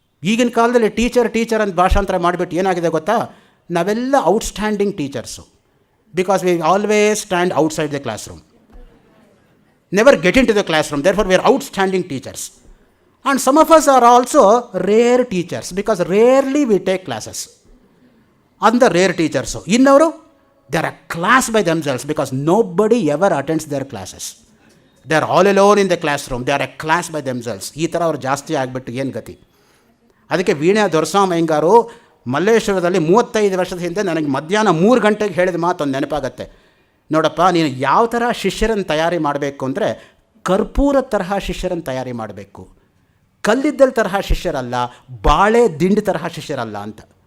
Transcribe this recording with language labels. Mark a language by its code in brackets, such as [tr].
[kn] ಈಗಿನ ಕಾಲದಲ್ಲಿ ಟೀಚರ್ ಅಂತ ಭಾಷಾಂತರ ಮಾಡಿಬಿಟ್ಟು ಏನಾಗಿದೆ ಗೊತ್ತಾ, ನಾವೆಲ್ಲ outstanding teachers. [en] Because we always stand outside the classroom, never get into the classroom, therefore we are outstanding teachers. And some of us are also rare teachers, because rarely we take classes on the rare teachers. ಇನ್ನವರು they are a class by themselves because nobody ever attends their classes. They are all alone in the classroom. They are a class by themselves. [kn] ಈ ಥರ ಅವ್ರು ಜಾಸ್ತಿ ಆಗಿಬಿಟ್ಟು ಏನು ಗತಿ. ಅದಕ್ಕೆ ವೀಣೆ ದೊರಸ್ವಾಮಯ್ಯಂಗಾರು ಮಲ್ಲೇಶ್ವರದಲ್ಲಿ 35 ವರ್ಷದ ಹಿಂದೆ ನನಗೆ ಮಧ್ಯಾಹ್ನ 3 ಗಂಟೆಗೆ ಹೇಳಿದ ಮಾತೊಂದು ನೆನಪಾಗತ್ತೆ. ನೋಡಪ್ಪ, ನೀನು ಯಾವ ಥರ ಶಿಷ್ಯರನ್ನು ತಯಾರಿ ಮಾಡಬೇಕು ಅಂದರೆ ಕರ್ಪೂರ ತರಹ ಶಿಷ್ಯರನ್ನು ತಯಾರಿ ಮಾಡಬೇಕು, ಕಲ್ಲಿದ್ದಲ್ ತರಹ ಶಿಷ್ಯರಲ್ಲ, ಬಾಳೆ ದಿಂಡು ತರಹ ಶಿಷ್ಯರಲ್ಲ ಅಂತ.